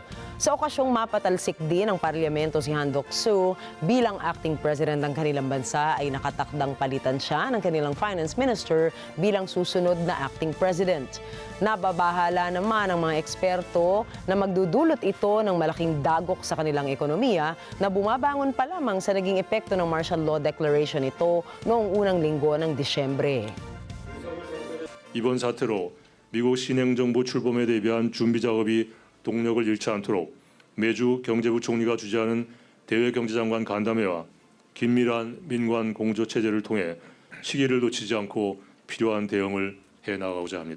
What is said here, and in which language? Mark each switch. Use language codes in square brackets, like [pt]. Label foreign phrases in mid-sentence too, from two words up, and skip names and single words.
[tl] Sa okasyong mapatalsik din ng parlamento si Han Duck-soo bilang [en] acting president [tl] ng kanilang bansa ay nakatakdang palitan siya ng kanilang [en] finance minister [tl] bilang susunod na [en] acting president. [tl] Nababahala naman ang mga eksperto na magdudulot ito ng malaking dagok sa kanilang ekonomiya na bumabangon pa lamang sa naging epekto ng [en] martial law declaration [tl] ito noong unang linggo ng Disyembre. [ko] 이번 사태로 미국 신행 정부 출범에 대비한 준비 작업이 동력을 잃지 않도록 매주 경제부 총리가 주재하는 대외 경제장관 간담회와 긴밀한 민관 공조 체제를 통해 시기를 놓치지 않고 필요한 대응을 해 나가고자 합니다.